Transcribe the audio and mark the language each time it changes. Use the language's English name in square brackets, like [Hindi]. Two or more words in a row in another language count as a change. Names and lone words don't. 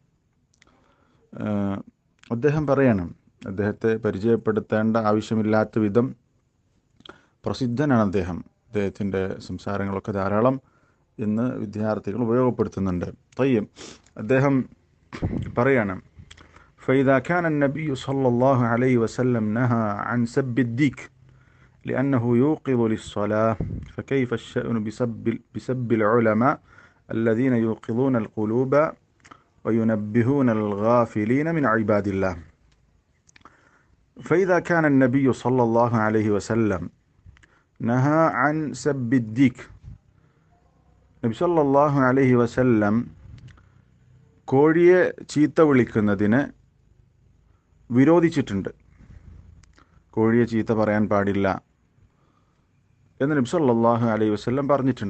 [Malayalam] അദ്ദേഹം പറയണം, അദ്ദേഹത്തെ പരിചയപ്പെടുത്തേണ്ട ആവശ്യമില്ലാത്ത വിധം പ്രസിദ്ധനാണ് അദ്ദേഹം. അദ്ദേഹത്തിൻ്റെ സംസാരങ്ങളൊക്കെ ധാരാളം ഇന്ന് വിദ്യാർത്ഥികൾ ഉപയോഗപ്പെടുത്തുന്നുണ്ട്. തയ്യം അദ്ദേഹം പറയാണ്, [Arabic] فإذا كان النبي صلى الله عليه وسلم نهى عن سب الديك لأنه يوقظ للصلاة فكيف الشأن بسب العلماء الذين يوقظون القلوب وينبهون الغافلين من عباد الله. فإذا كان النبي صلى الله عليه وسلم نهى عن سب الديك النبي صلى الله عليه وسلم [Malayalam] കോഴിയെ ചീത്ത വിളിക്കുന്നതിന് വിരോധിച്ചിട്ടുണ്ട്. കോഴിയെ ചീത്ത പറയാൻ പാടില്ല എന്ന് [Arabic] النبي صلى الله عليه وسلم [Malayalam] പറഞ്ഞിട്ടുണ്ട്.